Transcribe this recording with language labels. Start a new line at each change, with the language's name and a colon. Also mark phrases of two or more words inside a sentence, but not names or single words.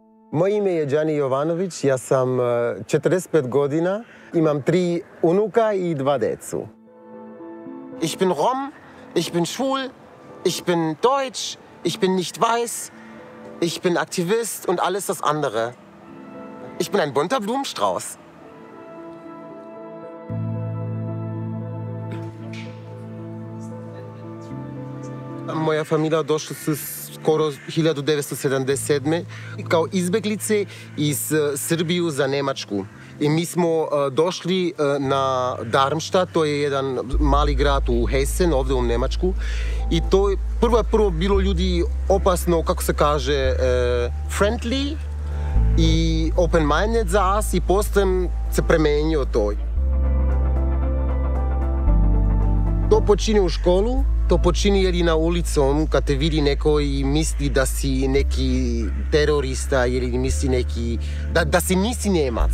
Serbian: Moje ime je Đani Jovanović, ja sam 45 godina, imam 3 unuka i 2 decu.
German: Ich bin Rom, ich bin schwul, ich bin deutsch, ich bin nicht weiß, ich bin Aktivist und alles das andere. Ich bin ein bunter Blumenstrauß.
Serbian: Moja familija došla su skoro 1977. kao izbjeglice iz Srbiju za Njemačku. I mi smo došli na Darmstadt, to je jedan mali grad u Hessen, ovdje u Njemačku. I to je prvo bilo ljudi opasno, kako se kaže, friendly i open-minded za nas i poslije se premenio to. To počini u školu, to počini jer i na ulicom, kad te vidi neko i misli da si neki terorista ili misli neki, da si nisi Njemac.